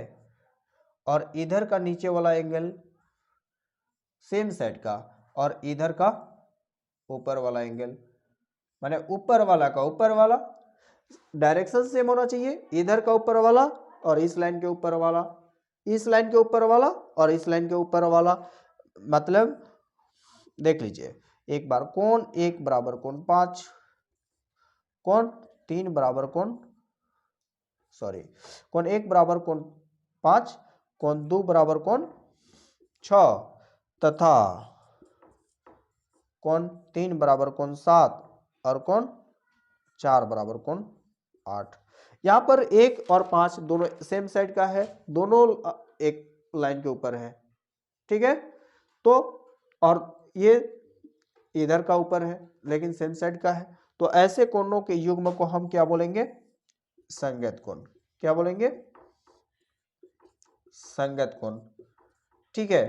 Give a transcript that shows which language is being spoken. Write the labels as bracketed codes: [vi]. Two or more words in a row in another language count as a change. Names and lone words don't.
[hi] और इधर का नीचे वाला एंगल [en] same side [hi] का और इधर का ऊपर वाला एंगल, माने ऊपर वाला का ऊपर वाला [en] direction same [hi] होना चाहिए, इधर का ऊपर वाला और इस लाइन के ऊपर वाला, इस लाइन के ऊपर वाला और इस लाइन के ऊपर वाला, मतलब देख लीजिए एक बार, कोण 1 बराबर कोण 5, कोण 3 बराबर कोण, सॉरी, कोण 1 बराबर कोण 5, कोण 2 बराबर कोण 6 तथा कोण 3 बराबर कोण 7 और कोण 4 बराबर कोण 8। यहाँ पर 1 और 5 दोनों [en] same side [hi] का है, दोनों एक लाइन के ऊपर है, ठीक है। तो और ये इधर का ऊपर है लेकिन [en] same side [hi] का है, तो ऐसे कोणों के युग्म को हम क्या बोलेंगे, संगत कोण, क्या बोलेंगे, संगत कोण, ठीक है।